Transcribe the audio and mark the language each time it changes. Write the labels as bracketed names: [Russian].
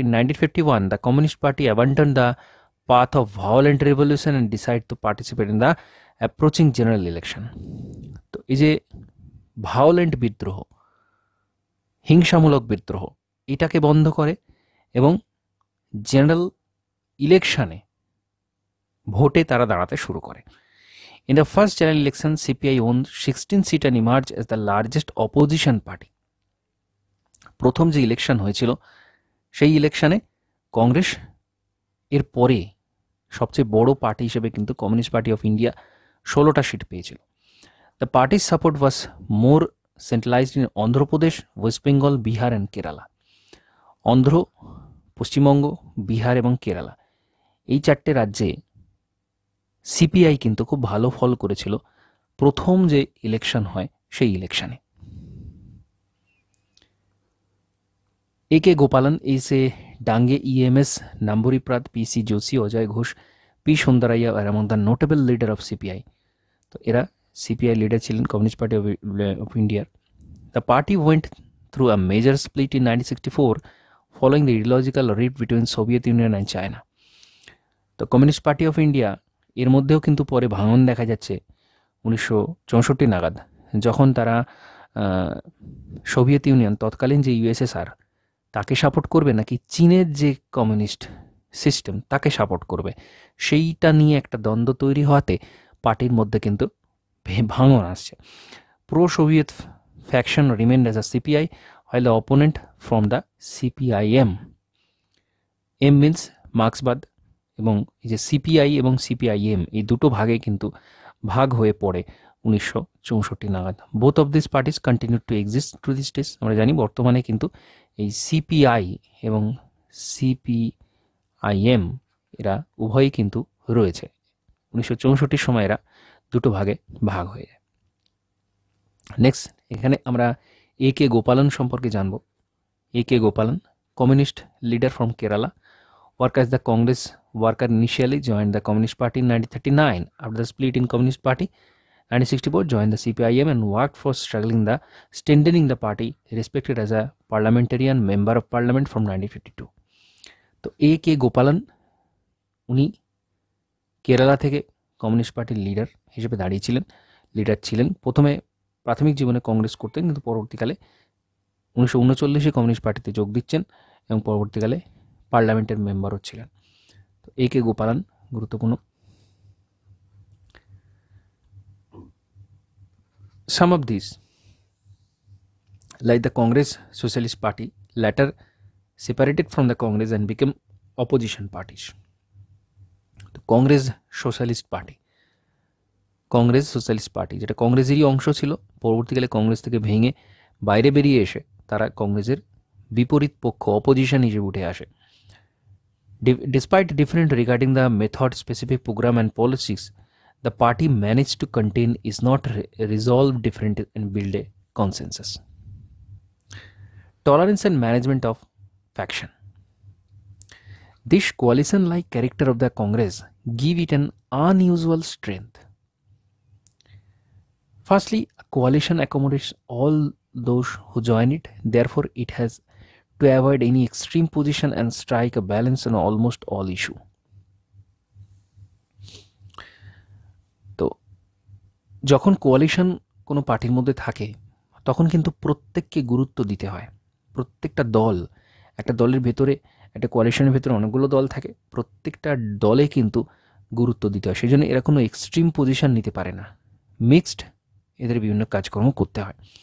[English] 1951 the communist party abandon the path of violent revolution and decide to participate in the approaching general election. [Bangla] তো এই যে violent বিদ্রোহ, হিংসামূলক বিদ্রোহ, এটাকে বন্ধ করে এবং জেনারেল ইলেকশনে, ভোটে তারা দাঁড়াতে শুরু করে। [English] In the first general election, CPI won 16 seats and emerged as the largest opposition party. [Bangla] প্রথম যে ইলেকশন হয়েছিল সেই ইলেকশনে কংগ্রেস এর পরে সবচেয়ে বড় পার্টি হিসেবে কিন্তু communist party of India 16টা seat পেয়েছিল। [English] The পার্টির support was more centralised in Andhra Pradesh, West Bengal, Bihar and Kerala. [Bangla] Andhra, Paschimbanga, Bihar এবং কেরালা, এই চারটে রাজ্যে সিপিআই কিন্তু খুব ভালো ফল করেছিল প্রথম যে ইলেকশন হয় সেই ইলেকশনে। এ কে গোপালন, এসে ডাঙ্গে, ইএমএস, নাম্বরি প্রাত, পিসি যোশী, অজয় ঘোষ, পি সুন্দরাইয়া [English] আর এমন the notable leader of CPI. [Bangla] তো এরা সিপিআই লিডার ছিলেন, কমিউনিস্ট পার্টি অফ ইন্ডিয়ার [English] The party went through a major split in 1964 following the ideological rift between Soviet Union and China. [Bangla] তো কমিউনিস্ট পার্টি অফ ইন্ডিয়া এর মধ্যেও কিন্তু পরে ভাঙন দেখা যাচ্ছে 1964 নাগাদ, যখন তারা সোভিয়েত ইউনিয়ন, তৎকালীন যে ইউএসএসআর, তাকে সাপোর্ট করবে নাকি চীনের যে কমিউনিস্ট সিস্টেম তাকে সাপোর্ট করবে, সেইটা নিয়ে একটা দ্বন্দ্ব তৈরি হওয়াতে পার্টির মধ্যে কিন্তু ভাঙন আসছে। [English] pro Soviet faction remained as a CPI while the opponent from the CPIM, M means [Bangla] মার্ক্সবাদ, এবং এই যে সিপিআই এবং সিপিআইএম এই দুটো ভাগে কিন্তু ভাগ হয়ে পড়ে 1964 নাগাদ। [English] Both of this parties continue to exist to this days. [Bangla] আমরা জানি বর্তমানে কিন্তু এই সিপিআই এবং সিপিআইএম এরা উভয়ই কিন্তু রয়েছে। 1964 সময় এরা দুটো ভাগে ভাগ হয়ে যায়। নেক্সট এখানে আমরা এ কে গোপালন সম্পর্কে জানব। [English] A K Gopalan, communist leader from Kerala, worked as the Congress worker, initially joined the Communist Party in 1939. After the split in Communist Party, 1964 joined the CPIM and worked for strengthening the party, respected as a parliamentarian member of parliament from 1952. [Bangla] তো এ কে গোপালন উনি কেরালা থেকে communist পার্টির leader হিসেবে দাঁড়িয়েছিলেন, leader ছিলেন। প্রথমে প্রাথমিক জীবনে কংগ্রেস করতেন, কিন্তু পরবর্তীকালে 1939 কমিউনিস্ট পার্টিতে যোগ দিচ্ছেন এবং পরবর্তীকালে পার্লামেন্টের মেম্বারও ছিলেন। তো এ কে গোপালন গুরুত্বপূর্ণ। [English] Some of this like the Congress socialist party later separated from the Congress and became opposition parties. [Bangla] তো Congress socialist party, Congress socialist party যেটা কংগ্রেসেরই অংশ ছিল, পরবর্তীকালে কংগ্রেস থেকে ভেঙে বাইরে বেরিয়ে এসে তারা কংগ্রেসের বিপরীত পক্ষ, অপোজিশন হিসেবে উঠে আসে। [English] Despite different regarding the method, specific program and policies, the party managed to contain, is not resolve different and build a consensus. Tolerance and management of faction. This coalition-like character of the Congress give it an unusual strength. Firstly, a coalition accommodates all those who join it, therefore it has to avoid any extreme position and strike a balance on almost all issue. [Bangla] তো যখন coalition কোনো পার্টির মধ্যে থাকে তখন কিন্তু প্রত্যেককে গুরুত্ব দিতে হয়। প্রত্যেকটা দল, একটা দলের ভেতরে, একটা কোয়ালিশনের ভেতরে অনেকগুলো দল থাকে, প্রত্যেকটা দলে কিন্তু গুরুত্ব দিতে হয়। সেই জন্য এরা কোনো এক্সট্রিম পজিশন নিতে পারে না, মিক্সড এদের বিভিন্ন কাজকর্ম করতে হয়।